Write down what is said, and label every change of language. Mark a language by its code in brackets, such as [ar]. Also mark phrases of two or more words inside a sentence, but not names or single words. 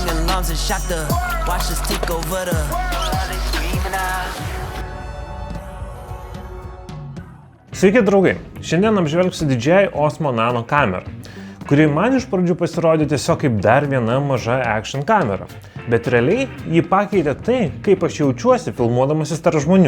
[lt] alarms and shot the watch us take over the Sveiki draugai, šiandien apžvelgsiu DJI Osmo Nano kamerą, kuri man iš pradžių pasirodė tiesiog kaip dar viena maža action kamera, bet realiai ji pakeitė tai, kaip aš jaučiuosi filmuodamasis tarp žmonių.